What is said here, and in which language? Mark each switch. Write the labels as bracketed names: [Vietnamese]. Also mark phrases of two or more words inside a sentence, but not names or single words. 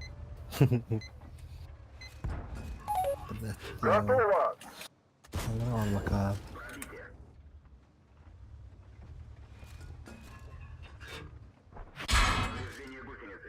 [Russian] Готово! [Turkish] Allah Allah kahretsin. [Russian] Повреждение гусеницы.